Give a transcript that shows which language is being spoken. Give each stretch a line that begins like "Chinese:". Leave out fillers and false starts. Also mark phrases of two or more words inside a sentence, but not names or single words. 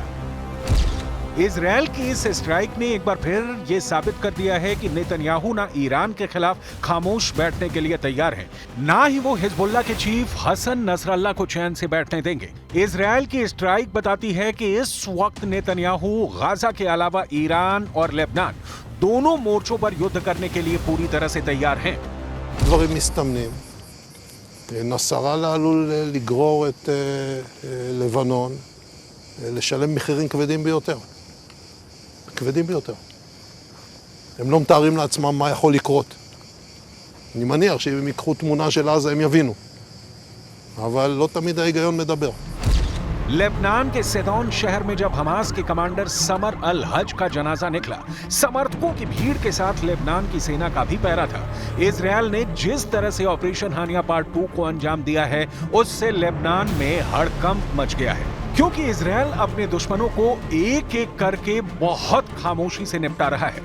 Hindi: इजरायल की इस स्ट्राइक ने एक बार फिर ये साबित कर दिया है कि नेतन्याहू ना ईरान के खिलाफ खामोश बैठने के लिए तैयार हैं, ना ही वो हिजबुल्लाह के चीफ हसन नसरल्लाह को चैन से बैठने देंगे। इजरायल की स्ट्राइक बताती है कि इस वक्त नेतन्याहू गाजा के अलावा ईरान और लेबनान दोनों मोर्चों पर युद्ध करने के लिए पूरी तरह से तैयार हैं।
Hebrew: דברים מסתמנים. נסראללה עלול לגרור את לבנון לשלם מחירים כבדים ביותר. כבדים ביותר. הם לא מתארים לעצמם מה יכול לקרות. אני מניח שאם הם ייקחו תמונה של עזה הם יבינו. אבל לא תמיד ההיגיון מדבר.
Hindi: लेबनान के सेदौन शहर में जब हमास के कमांडर समर अल हज का जनाजा निकला, समर्थकों की भीड़ के साथ लेबनान की सेना का भी पहरा था। इजरायल ने जिस तरह से ऑपरेशन हानिया पार्ट 2 को अंजाम दिया है, उससे लेबनान में हड़कंप मच गया है, क्योंकि इजरायल अपने दुश्मनों को एक एक करके बहुत खामोशी से निपटा रहा है।